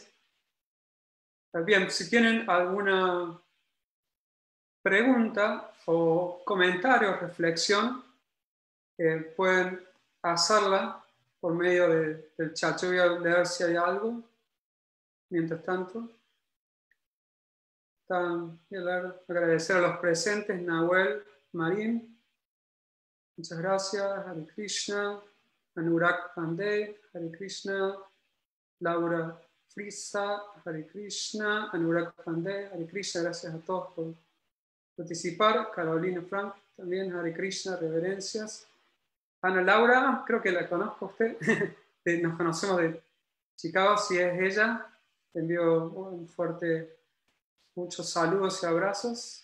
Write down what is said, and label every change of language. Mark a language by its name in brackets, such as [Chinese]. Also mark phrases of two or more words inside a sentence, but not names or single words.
[Spanish] Bien, si tienen alguna pregunta o comentario o reflexión, pueden hacerla por medio del chat. Yo voy a leer si hay algo. Mientras tanto, voy a agradecer a los presentes: Nahuel Marín, muchas gracias. [Sanskrit] हरे कृष्ण. Anurag Pandey, हरे कृष्ण. Laura Frisa, हरे कृष्ण. Anurag Pandey, हरे कृष्ण. [Spanish] Gracias a todos por participar. Carolina Frank también, [Sanskrit] हरे कृष्ण, [Spanish] reverencias. Ana Laura, creo que la conozco a usted. Nos conocemos de Chicago. Si es ella, te envío muchos saludos y abrazos.